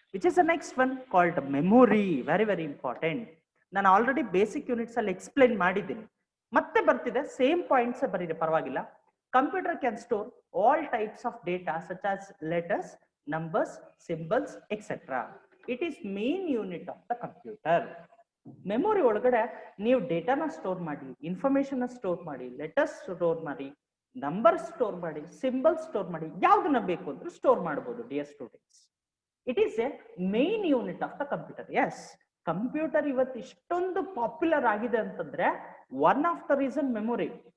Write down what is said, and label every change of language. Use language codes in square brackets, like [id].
[en] Which is the next one called memory. Very very important. [kn] ನಾನು already basic units ಅಲ್ಲಿ explain ಮಾಡಿದ್ದೀನಿ, ಮತ್ತೆ ಬರ್ತಿದೆ, ಸೇಮ್ ಪಾಯಿಂಟ್ಸ್ ಬರೀರಿ ಪರವಾಗಿಲ್ಲ. [en] Computer can store all types of data such as letters, numbers, symbols, etc. It is main unit of the computer. [kn] Memory ಒಳಗಡೆ ನೀವು ಡೇಟಾನ store ಮಾಡಿ, ಇನ್ಫಾರ್ಮೇಶನ್ ಸ್ಟೋರ್ ಮಾಡಿ, ಲೆಟರ್ಸ್ ಸ್ಟೋರ್ ಮಾಡಿ, ನಂಬರ್ ಸ್ಟೋರ್ ಮಾಡಿ, ಸಿಂಬಲ್ ಸ್ಟೋರ್ ಮಾಡಿ, ಯಾವ್ದನ್ನ ಬೇಕು ಅಂದ್ರೆ ಸ್ಟೋರ್ ಮಾಡಬಹುದು dear students. [en] It is a main unit of the computer. Yes, [kn] computer ಇವತ್ತು ಇಷ್ಟೊಂದು ಪಾಪ್ಯುಲರ್ ಆಗಿದೆ ಅಂತಂದ್ರೆ [en] One of the reason memory.